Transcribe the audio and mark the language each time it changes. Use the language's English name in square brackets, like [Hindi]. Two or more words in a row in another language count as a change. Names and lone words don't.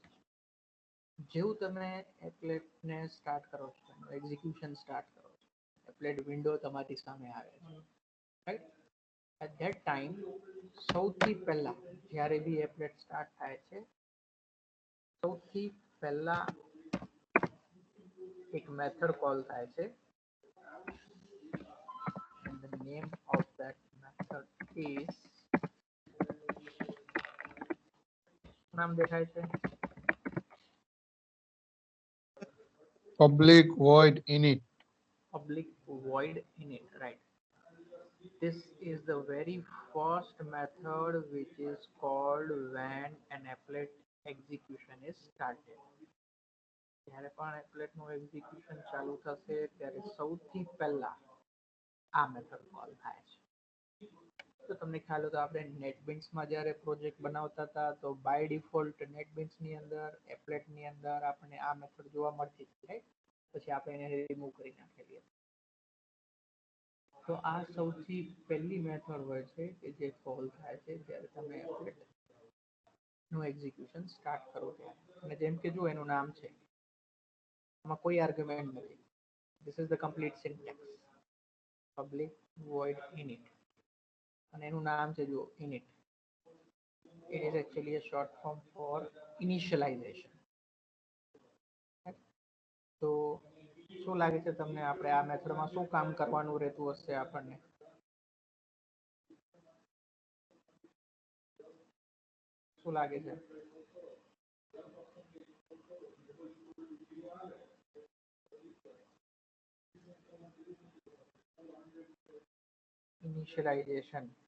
[Gujarati] જેવું તમે એપ્લેટને સ્ટાર્ટ કરો છો, એક્ઝિક્યુશન સ્ટાર્ટ કરો છો, એપ્લેટ વિન્ડો તમારી સામે આવે છે, રાઈટ? [English] at that time [Gujarati] સૌથી પહેલા જ્યારે બી એપ્લેટ સ્ટાર્ટ થાય છે, સૌથી પહેલા એક મેથડ કોલ થાય છે [English] and the name of that method is, [Gujarati] નામ દેખાય છે? [English] Public void init. Public void init, right? This is the very first method which is called when an applet execution is started. [Gujarati] જ્યારે પણ એપ્લેટનું એક્ઝિક્યુશન ચાલુ થશે ત્યારે સૌથી પહેલા આ મેથડ કોલ થાય છે. તો તમને ખ્યાલ હોય તો આપણે નેટબીન્સમાં જ્યારે પ્રોજેક્ટ બનાવતા હતા તો બાય ડિફોલ્ટ નેટબીન્સની અંદર એપ્લેટની અંદર આપણને આ મેથડ જોવા મળતી હતી, રાઈટ? પછી આપણે એને રિમૂવ કરી નાખેલી હતી. તો આ સૌથી પહેલી મેથડ હોય છે કે જે કોલ થાય છે જ્યારે તમે એપ્લેટનું એક્ઝિક્યુશન સ્ટાર્ટ કરો ત્યારે. અને જેમ કે જો એનું નામ છે, આમાં કોઈ [English] argument [Gujarati] નથી. [English] this is the complete syntax, public void init, [Gujarati] અને એનું નામ છે જો [English] init. It is actually a short form for initialization. [Gujarati] તો શું લાગે છે તમને, આપણે આ મેથડમાં શું કામ કરવાનું રહેતું હશે આપણને? શું લાગે છે? [English] Initialization.